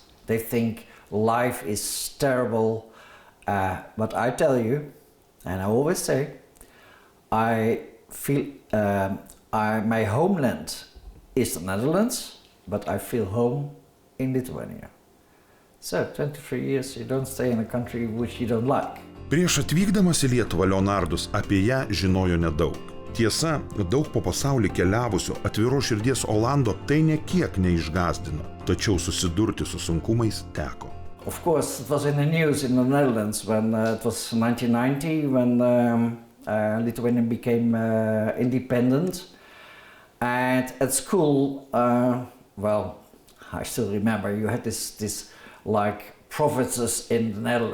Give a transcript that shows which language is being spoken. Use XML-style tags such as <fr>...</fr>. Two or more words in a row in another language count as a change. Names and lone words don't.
<en>They think life is terrible, but I tell you, and I always say, I feel my homeland is the Netherlands, but I feel home in Lithuania. So 23 years you don't stay in a country which you don't like.</en> <lt>Prieš atvykdamas į Lietuvą Leonardus apie ją žinojo nedaug. Tiesa, daug po pasaulį keliavusio atviro širdies Olando tai nekiek neišgąsdino, tačiau susidurti su sunkumais teko.</lt> <en>Of course, it was in the news in the Netherlands when it was 1990 when Lithuania became independent. And at school, well, I still remember you had this like provinces in the Netherlands.</en>